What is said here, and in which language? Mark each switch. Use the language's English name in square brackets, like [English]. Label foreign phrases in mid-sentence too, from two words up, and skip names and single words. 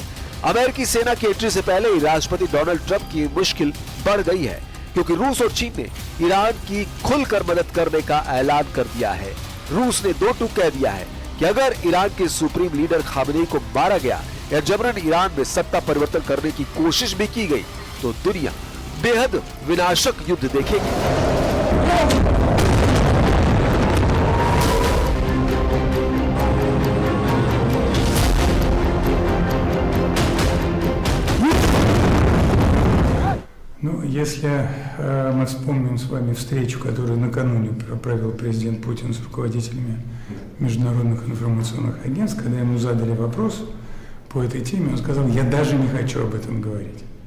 [Hindi] अमेरिकी सेना की एंट्री से पहले ही राष्ट्रपति डोनाल्ड ट्रंप की मुश्किल बढ़ गई है, क्योंकि रूस और चीन ने ईरान की खुलकर मदद करने का ऐलान कर दिया है। रूस ने दो टूक कह दिया है कि अगर ईरान के [English] supreme leader [Hindi] खामेनी को मारा गया या जबरन ईरान में सत्ता परिवर्तन करने की कोशिश भी की गई तो दुनिया बेहद विनाशक युद्ध देखेगी। [Russian] Ну, если мы вспомним с вами встречу, которую накануне провел президент Путин с руководителями международных информационных агентств, когда ему задали вопрос по этой теме, он сказал: «Я даже не хочу об этом говорить».